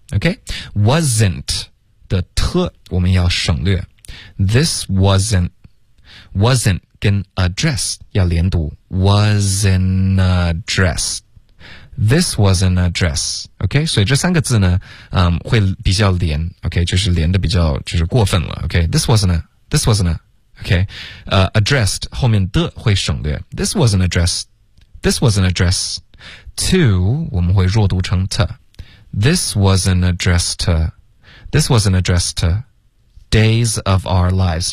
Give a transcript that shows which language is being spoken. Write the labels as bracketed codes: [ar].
[zh] OK， wasn't 的 t 我们要省略， [en] this wasn't [zh] 跟 address 要连读， [en] wasn't addressed， this wasn't address。 [zh] OK， 所以这三个字呢，会比较连。OK， 就是连的比较就是过分了。 OK， [en] this wasn't [zh] OK， addressed 后面的会省略， [en] this wasn't addressed to [zh] 我们会弱读成 t， [en] this wasn't addressed to days of our lives。